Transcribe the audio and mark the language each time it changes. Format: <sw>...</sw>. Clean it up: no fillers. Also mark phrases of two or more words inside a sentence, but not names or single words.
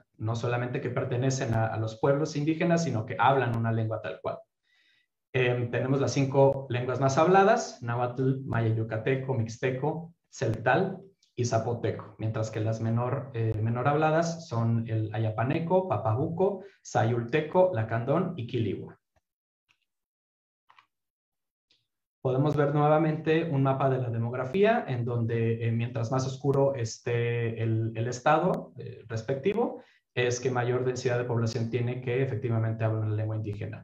<es>No solamente que pertenecen a los pueblos indígenas, sino que hablan una lengua tal cual. Tenemos las 5 lenguas más habladas: náhuatl, maya yucateco, mixteco, celtal y zapoteco, mientras que las menor habladas son el ayapaneco, papabuco, sayulteco, lacandón y quiligua. Podemos ver nuevamente un mapa de la demografía en donde mientras más oscuro esté el estado respectivo, es que mayor densidad de población tiene que efectivamente hablar una lengua indígena.</es>